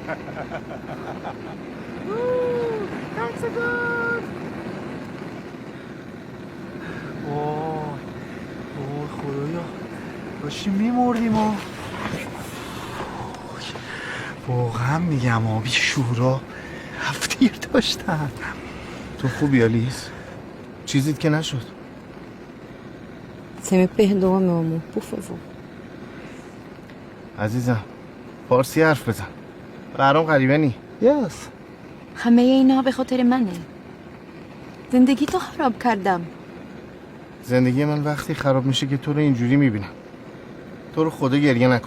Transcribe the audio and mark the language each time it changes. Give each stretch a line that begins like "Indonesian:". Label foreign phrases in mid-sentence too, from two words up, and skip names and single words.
Persian: اوه خدایا داشتیم میمردیم و واقعا میگم آبی شورا هفتیر داشتن. تو خوبی آلیس؟ چیزیت که نشد؟
Portuguese: Você me perdoa, meu amor, por favor.
Persian: عزیزم فارسی حرف بزن. برام غریبه نی.
English: یس
Persian: همه اینا به خاطر منه. زندگی تو خراب کردم. زندگی من وقتی خراب میشه که تو رو اینجوری میبینم. تو رو خدا گریه نکن.